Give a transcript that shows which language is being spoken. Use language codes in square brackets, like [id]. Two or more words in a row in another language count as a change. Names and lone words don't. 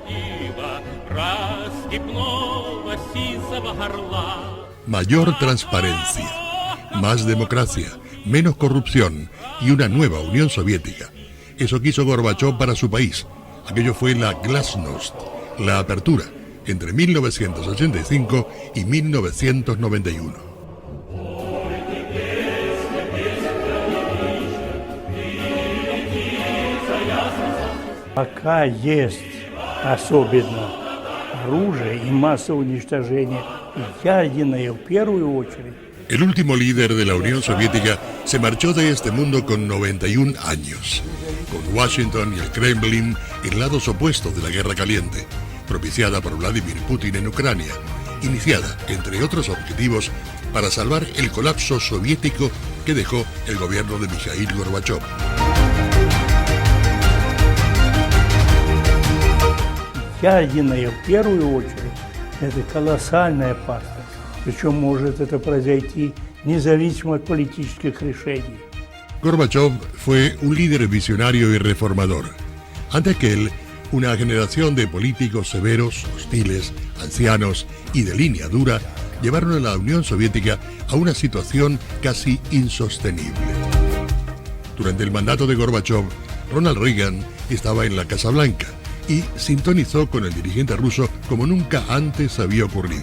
[es] Mayor transparencia, más democracia, menos corrupción y una nueva Unión Soviética. Eso quiso Gorbachev para su país. Aquello fue la Glasnost, la apertura, entre 1985 y 1991. [ru] Пока есть особенно оружие и массовое уничтожение, ядерное в первую очередь. [es] El último líder de la Unión Soviética se marchó de este mundo con 91 años, con Washington y el Kremlin en lados opuestos de la Guerra Caliente, propiciada por Vladimir Putin en Ucrania, iniciada, entre otros objetivos, para salvar el colapso soviético que dejó el gobierno de Mikhail Gorbachev. [ru] Ядерная в первую очередь – это колоссальная опасность. Причем может это произойти независимо от политических решений. [es] Gorbachev fue un líder visionario y reformador. Ante aquel, una generación de políticos severos, hostiles, ancianos y de línea dura llevaron a la Unión Soviética a una situación casi insostenible. Durante el mandato de Gorbachev, Ronald Reagan estaba en la Casa Blanca y sintonizó con el dirigente ruso como nunca antes había ocurrido.